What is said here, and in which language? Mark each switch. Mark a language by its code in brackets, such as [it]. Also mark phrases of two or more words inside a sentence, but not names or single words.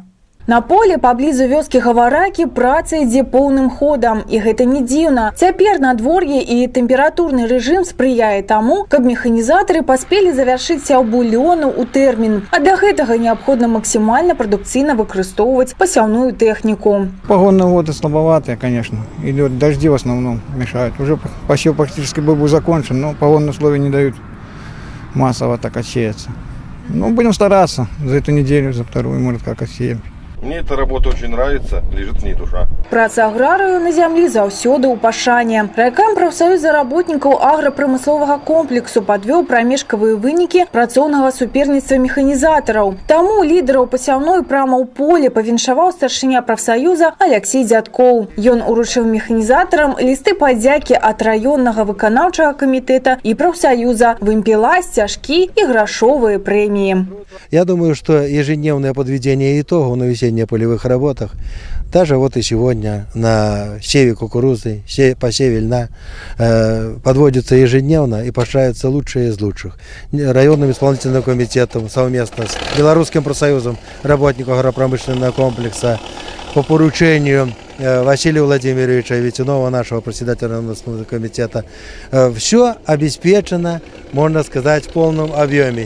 [be] На поле паблізу вёскі Гаваракі праца ідзе поўным ходам. І гэта не дзіўна. Цяпер надвор'е і тэмпературны рэжым спрыяе таму, каб механізатары паспелі завяршыць сяўбу лёну ў тэрмін. А для гэтага неабходна максімальна прадукцыйна выкарыстоўваць пасяўную тэхніку. [ru] Погодные воды слабоватые, конечно. Идет дожди в основном мешают. Уже посев практически был бы закончен, но погодные условия не дают массово так отсеяться. Ну, будем стараться за эту неделю, за вторую, может, как отсеем. Мне эта работа очень нравится, лежит в ней душа. [be] Праца аграрыю на зямлі заўсёды ў пашане. Райкам прафсаюза работнікаў аграпрамысловага комплексу падвёў прамежкавыя вынікі працоўнага суперніцтва механізатараў. Таму лідараў пасяўной прама ў поле павіншаваў старшыня прафсаюза Алексей Дзядкоў. Ён уручыў механізатарам лісты падзякі ад раённага выканаўчага камітэта і прафсаюза, вымпела, сцяжкі і грашовыя прэміі. [ru] Я думаю, что ежедневное подведение итогов на весенне-полевых работах, даже вот и сегодня на севе кукурузы, посеве льна, подводится ежедневно и поощряются лучшие из лучших. Районным исполнительным комитетом совместно с Белорусским профсоюзом работников агропромышленного комплекса по поручению Василия Владимировича Ветинова, нашего председателя комитета, все обеспечено, можно сказать, в полном объеме.